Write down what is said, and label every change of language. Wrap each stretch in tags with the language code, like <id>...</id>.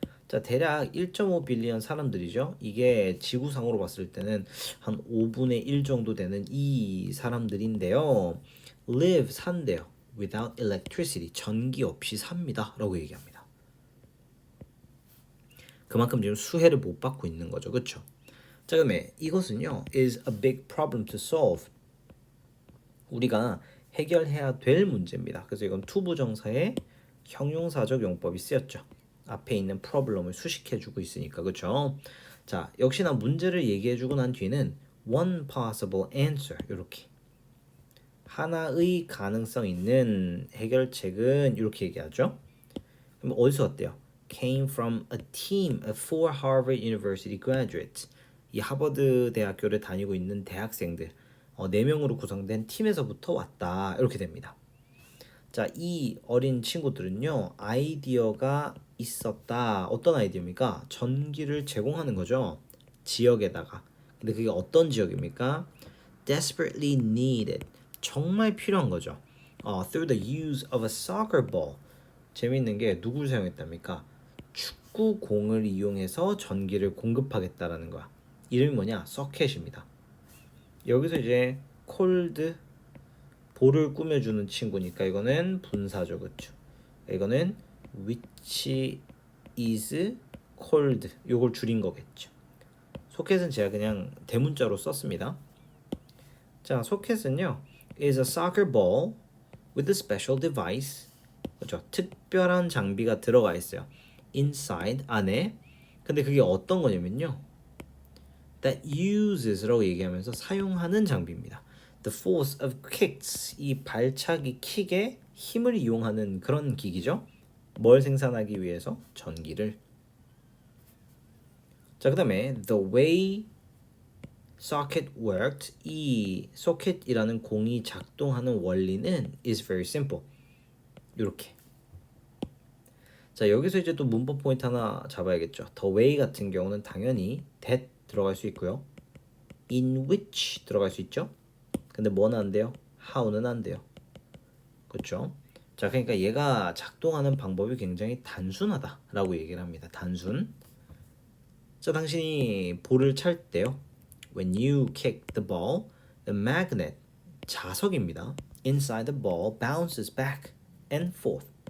<ko>자, 대략 1.5 빌리언 사람들이죠. 이게 지구상으로 봤을 때는 한 5분의 1 정도 되는 이 사람들인데요. live 산대요.</ko> <en>without electricity</en> <ko>전기 없이 삽니다. 라고 얘기합니다. 그만큼 지금 수혜를 못 받고 있는 거죠. 그렇죠?</ko> <en>자,</en> <ko>그다음에 이것은요</ko> <en>is a big problem to solve.</en> <ko>우리가 해결해야 될 문제입니다. 그래서 이건 투부정사의 형용사적 용법이 쓰였죠. 앞에 있는 problem을 수식해주고 있으니까 그렇죠? 자, 역시나 문제를 얘기해주고 난 뒤에는</ko> <en>one possible answer</en> <ko>이렇게 하나의 가능성 있는 해결책은 이렇게 얘기하죠. 그럼 어디서 왔대요?</ko> <en>Came from a team of 4 Harvard University graduates.</en> <ko>이 하버드 대학교를 다니고 있는 대학생들 4명으로 구성된 팀에서부터 왔다. 이렇게 됩니다. 자, 이 어린 친구들은요. 아이디어가 있었다. 어떤 아이디어입니까? 전기를 제공하는 거죠. 지역에다가. 근데 그게 어떤 지역입니까?</ko> <en>Desperately needed.</en> <ko>정말 필요한 거죠.</ko> <en>Through the use of a soccer ball.</en> <ko>재미있는 게 누구를 사용했답니까? 축구공을 이용해서 전기를 공급하겠다라는 거야. 이름이 뭐냐? 서켓입니다. 여기서 이제 콜드 볼을 꾸며주는 친구니까 이거는 분사죠, 그렇죠? 이거는</ko> <en>which is cold</en> <ko>요걸 줄인 거겠죠. 소켓은 제가 그냥 대문자로 썼습니다.</ko> <en>자,</en> <ko>소켓은요</ko> <en>is a soccer ball with a special device.</en> <ko>그렇죠? 특별한 장비가 들어가 있어요. inside 안에. 근데 그게 어떤 거냐면요.</ko> <en>that uses</en> <ko>라고 얘기하면서 사용하는 장비입니다.</ko> <en>The force of kicks</en> <ko>이 발차기 킥의 힘을 이용하는 그런 기기죠. 뭘 생산하기 위해서? 전기를.</ko> <en>자, 그다음에 the way socket worked</en> <ko>이 socket이라는 공이 작동하는 원리는</ko> <en>is very simple.</en> <ko>이렇게. 자, 여기서 이제 또 문법 포인트 하나 잡아야겠죠. The way 같은 경우는 당연히 that 들어갈 수 있고요. in which 들어갈 수 있죠. 근데 뭐는 안 돼요? how는 안 돼요. 그렇죠? 자, 그러니까 얘가 작동하는 방법이 굉장히 단순하다라고 얘기를 합니다. 단순. 자, 당신이 볼을 찰 때요.</ko> <en>When you kick the ball, the magnet 자석입니다. Inside the ball bounces back and forth.</en>